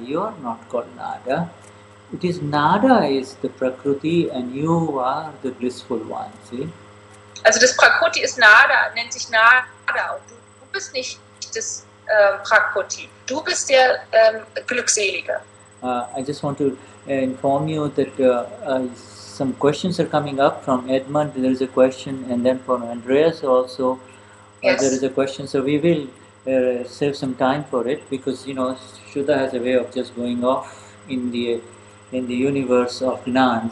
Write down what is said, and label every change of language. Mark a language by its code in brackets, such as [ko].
[en] You are not called Nada. It is Nada is the Prakruti and you are the blissful one, see? [de] Also das Prakruti ist Nada, nennt sich Nada und du bist nicht das Prakruti. Du bist der Glückselige. [en] I just want to inform you that some questions are coming up from Edmund. There is a question, and then from Andreas also. Yes. There is a question, so we will save some time for it because Shuddha has a way of just going off in the universe of Gnan.